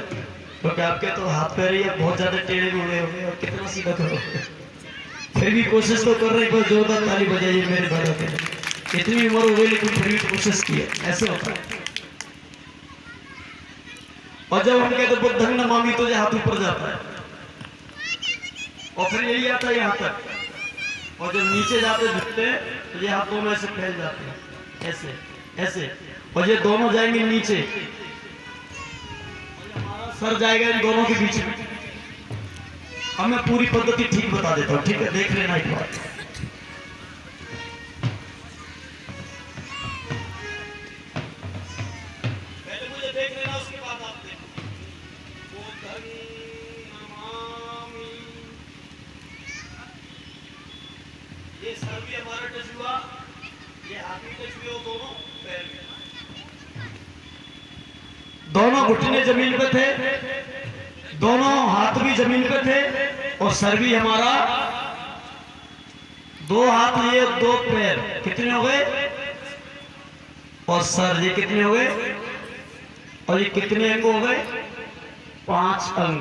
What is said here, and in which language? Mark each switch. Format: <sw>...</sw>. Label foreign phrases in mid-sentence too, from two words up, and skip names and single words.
<hi>क्योंकि आपके तो हाथ पैर ही बहुत ज्यादा टेढ़े हुए हो गए, और कितना सीधा करो, फिर भी कोशिश तो कर रहे, कोई जोरदार ताली बजाइए मेरे भाइयों के लिए। इतनी उम्र हो गई लेकिन फिर भी कोशिश की है, ऐसे होता है। और जब हम कहते</hi> <pi>बुद्धं नमामि</pi> <hi>तो ये हाथ ऊपर जाता है, और फिर यही आता है यहाँ तक, और जब नीचे जाते झुकते तो ये हाथ दोनों ऐसे फैल जाते हैं, ऐसे ऐसे, और ये दोनों जाएंगे नीचे, सर जाएगा इन दोनों के बीच में। अब मैं पूरी पद्धति ठीक बता देता हूँ, ठीक है, देख लेना एक बार। पहले मुझे देख लेना, उसके बाद आप देखो।</hi> <pi>बुद्धं नमामि,</pi> <hi>ये सर भी हमारा टच हुआ, ये हाथ भी टच हुए, दोनों पैर भी, दोनों घुटने जमीन पे थे, दोनों हाथ भी जमीन पे थे, और सर भी हमारा, दो हाथ ये दो पैर कितने हो गए, और सर ये कितने हो गए, और ये कितने अंग हो गए, 5 अंग।</hi>